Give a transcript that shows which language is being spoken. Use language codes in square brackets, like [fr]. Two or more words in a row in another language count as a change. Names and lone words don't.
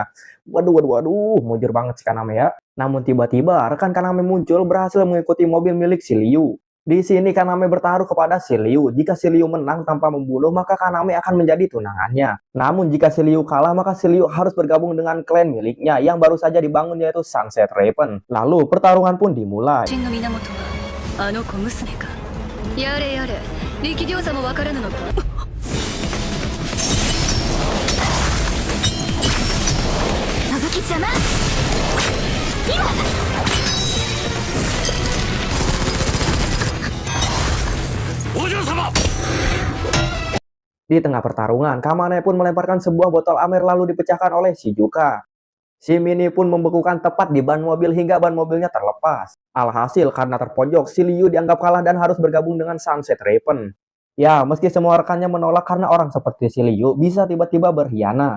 [id] Waduh, mujur banget si Kaname ya. Namun tiba-tiba rekan Kaname muncul berhasil mengikuti mobil milik si Liu. Di sini Kaname bertaruh kepada si Liu. Jika si Liu menang tanpa membunuh, maka Kaname akan menjadi tunangannya. Namun jika si Liu kalah, maka si Liu harus bergabung dengan klan miliknya yang baru saja dibangun yaitu Sunset Raven. Lalu pertarungan pun dimulai. [ja] 力量差もわからぬのか。のぶき邪魔。今。お嬢様。 [id] Di tengah pertarungan, Kamane pun melemparkan sebuah botol amer lalu dipecahkan oleh Shijuka. Si Mini pun membekukan tepat di ban mobil hingga ban mobilnya terlepas. Alhasil karena terpojok, si Liu dianggap kalah dan harus bergabung dengan Sunset Raven. Ya, meski semua rekannya menolak karena orang seperti si Liu bisa tiba-tiba berkhianat.